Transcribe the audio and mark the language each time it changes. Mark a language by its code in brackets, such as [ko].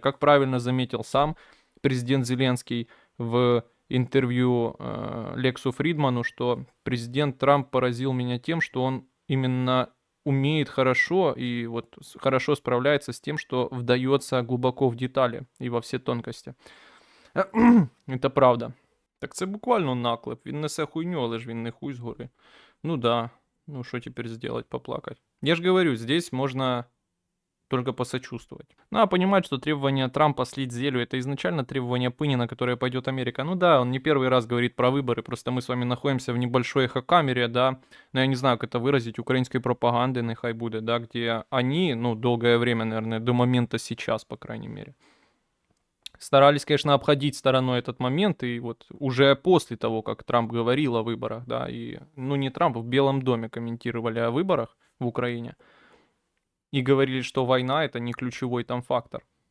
[ru] Как правильно заметил сам президент Зеленский в интервью Лексу Фридману, что президент Трамп поразил меня тем, что он именно умеет хорошо и вот хорошо справляется с тем, что вдается глубоко в детали и во все тонкости. Это правда. [uk] Так це буквально наклеп. Він несе хуйню, але ж він не хуй згори. [ru] Ну да. Ну что теперь сделать, поплакать? Я же говорю, здесь можно только посочувствовать. Ну а понимать, что требование Трампа слить зелю — это изначально требование пыни, на которое пойдет Америка. Ну да, он не первый раз говорит про выборы, просто мы с вами находимся в небольшой эхокамере, да, но я не знаю, как это выразить, украинской пропаганды, нехай будет, да, где они, ну, долгое время, наверное, до момента сейчас, по крайней мере, старались, конечно, обходить стороной этот момент, и вот уже после того, как Трамп говорил о выборах, да, и, ну, не Трамп, в Белом доме комментировали о выборах в Украине, и говорили, что война — это не ключевой там фактор.